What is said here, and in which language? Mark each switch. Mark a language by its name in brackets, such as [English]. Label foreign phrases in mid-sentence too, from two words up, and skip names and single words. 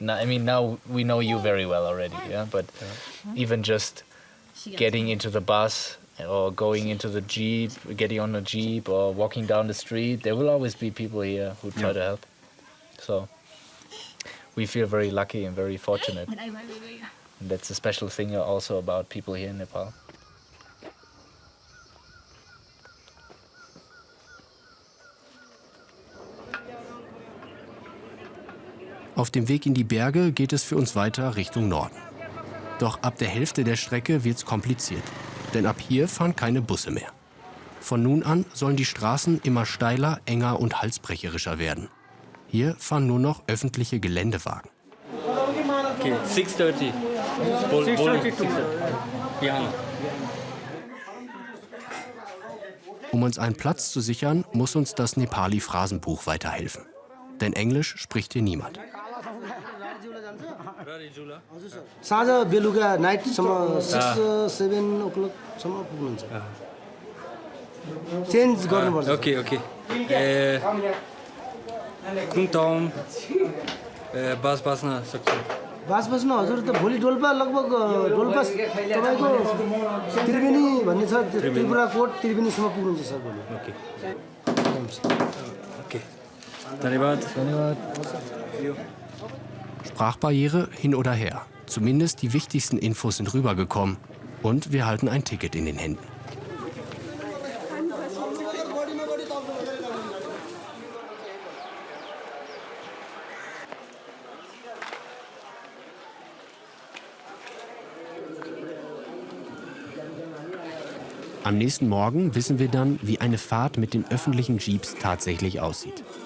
[English] Now, I mean, now we know you very well already, yeah, but even just getting into the bus or going into the jeep, getting on a jeep or walking down the street, there will always be people here who try to help. So we feel very lucky and very fortunate. And that's a special thing also about people here in Nepal. [German] Auf dem Weg in die Berge geht es für uns weiter Richtung Norden. Doch ab der Hälfte der Strecke wird's kompliziert, denn ab hier fahren keine Busse mehr. Von nun an sollen die Straßen immer steiler, enger und halsbrecherischer werden. Hier fahren nur noch öffentliche Geländewagen. [English] Okay, 6:30. 6:30. Yeah. [German] Um uns einen Platz zu sichern, muss uns das Nepali-Phrasenbuch weiterhelfen. Denn Englisch spricht hier niemand. [Nepali] साँझ बेलुका नाइटसम्म 6-7 o'clockसम्म पुग्नुहुन्छ चेन्ज गर्नुपर्छ Okay. कुन ठाउँ बस बस्न सक्छ बास बस्न हजुर त भोलि डोल्पा लगभग डोल्पा तपाईँको त्रिवेणी भन्ने छ त्रिपुरा कोट त्रिवेणीसम्म पुग्नुहुन्छ सर भोलि Okay. धन्यवाद. [German] Sprachbarriere hin oder her. Zumindest die wichtigsten Infos sind rübergekommen. Und wir halten ein Ticket in den Händen. Am nächsten Morgen wissen wir dann, wie eine Fahrt mit den öffentlichen Jeeps tatsächlich aussieht.